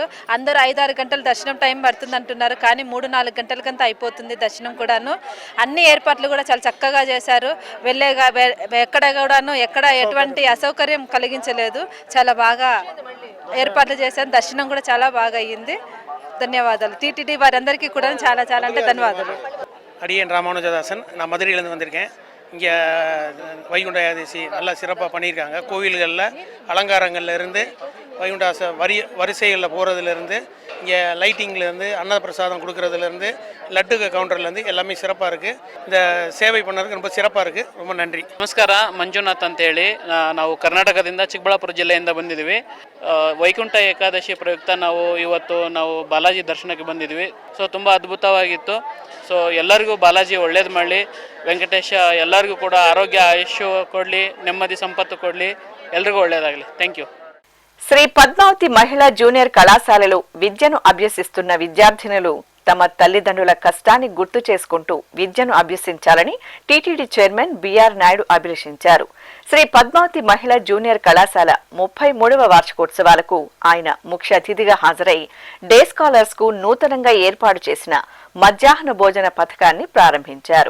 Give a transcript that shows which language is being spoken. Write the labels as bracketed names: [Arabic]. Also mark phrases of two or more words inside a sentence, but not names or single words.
[Telugu] అందరూ 5-6 గంటలు దర్శనం టైం పడుతుంది అంటున్నారు, కానీ 3-4 గంటలకంతా అయిపోతుంది దర్శనం కూడాను. అన్ని ఏర్పాట్లు కూడా చాలా చక్కగా చేశారు. ఎక్కడ ఎటువంటి అసౌకర్యం కలిగించలేదు. చాలా బాగా ఏర్పాట్లు చేశారు. దర్శనం కూడా చాలా బాగా అయ్యింది. ధన్యవాదాలు. టీటీడీ వారందరికీ కూడా చాలా అంటే ధన్యవాదాలు. [Tamil] அடியன் ராமானுஜதாசன். நான் மதுரையிலேருந்து வந்திருக்கேன். இங்கே வைகுண்ட ஏகாதசி நல்லா சிறப்பாக பண்ணியிருக்காங்க. கோவில்களில் அலங்காரங்களில் இருந்து வைகுண்ட வரிசைகளில் போகிறதுலேருந்து இங்கே லைட்டிங்லேருந்து அன்னப்பிரசாதம் கொடுக்குறதுலேருந்து லட்டு கவுண்டர்லேருந்து எல்லாமே சிறப்பாக இருக்குது. இந்த ಸೇವೆ பண்ணதுக்கு ரொம்ப சிறப்பாக இருக்குது. ரொம்ப நன்றி. [Kannada] ನಮಸ್ಕಾರ, ಮಂಜುನಾಥ್ ಅಂತೇಳಿ. ನಾವು ಕರ್ನಾಟಕದಿಂದ ಚಿಕ್ಕಬಳ್ಳಾಪುರ ಜಿಲ್ಲೆಯಿಂದ ಬಂದಿದ್ದೀವಿ. ವೈಕುಂಠ ಏಕಾದಶಿ ಪ್ರಯುಕ್ತ ಇವತ್ತು ನಾವು ಬಾಲಾಜಿ ದರ್ಶನಕ್ಕೆ ಬಂದಿದ್ವಿ. ಸೊ ತುಂಬ ಅದ್ಭುತವಾಗಿತ್ತು. ಸೊ ಎಲ್ಲರಿಗೂ ಬಾಲಾಜಿ ಒಳ್ಳೇದು ಮಾಡಲಿ. ವೆಂಕಟೇಶ ಎಲ್ಲರಿಗೂ ಕೂಡ ಆರೋಗ್ಯ ಆಯುಷ್ಯ ಕೊಡಲಿ, ನೆಮ್ಮದಿ ಸಂಪತ್ತು ಕೊಡಲಿ, ಎಲ್ರಿಗೂ ಒಳ್ಳೇದಾಗಲಿ. [English] thank you. [Telugu] శ్రీ పద్మావతి మహిళా జూనియర్ కళాశాలలో విద్యను అభ్యసిస్తున్న విద్యార్థినులు తమ తల్లిదండ్రుల కష్టాన్ని గుర్తు చేసుకుంటూ విద్యను అభ్యసించాలని టీటీడీ చైర్మన్ బిఆర్ నాయుడు అభిలషించారు. శ్రీ పద్మావతి మహిళా జూనియర్ కళాశాల 33వ వార్షికోత్సవాలకు ఆయన ముఖ్య అతిథిగా హాజరై [English] day scholars [Telugu] కు నూతనంగా ఏర్పాటు చేసిన మధ్యాహ్న భోజన పథకాన్ని ప్రారంభించారు.